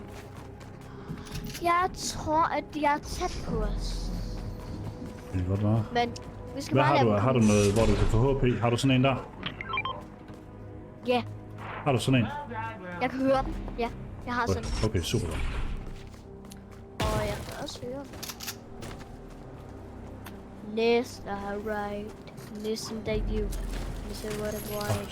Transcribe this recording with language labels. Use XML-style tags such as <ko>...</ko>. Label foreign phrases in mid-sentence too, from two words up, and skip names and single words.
<da>Jeg tror, at de er tæt på os. Det kan godt være. Men vi skal Hvad bare har du? lade Har du noget, hvor du kan få HP? Har du sådan en der? Ja, Har du sådan en? jeg kan høre dem. Ja, jeg har sådan. Okay, super. Og jeg kan også høre dem.</da> <en>Left or right, listen to you. Listen what I want.</en>